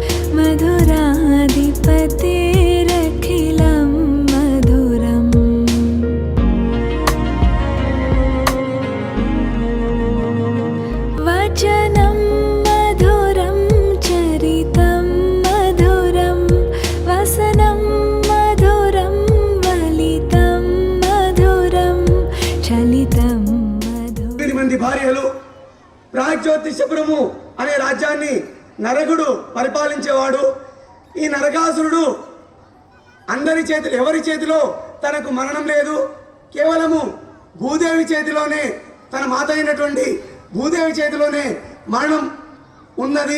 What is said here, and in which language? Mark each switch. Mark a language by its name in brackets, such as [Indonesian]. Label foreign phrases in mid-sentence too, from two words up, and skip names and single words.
[Sanskrit] मधुराधिपतेरखिलं मधुरम् वचनं मधुरं चरितं मधुरं वसनं मधुरं वलितं मधुरं चलितं मधुरम् [Telugu] 8 మంది భార్యలు ప్రాగ్జ్యోతిషపురము అనే రాజ్యాన్ని నరకుడు పరిపాలించేవాడు. ఈ నరకాసురుడు అందరి చేతిలో ఎవరి చేతిలో తనకు మరణం లేదు, కేవలము భూదేవి చేతిలోనే తన మాత అయినటువంటి భూదేవి చేతిలోనే మరణం ఉన్నది.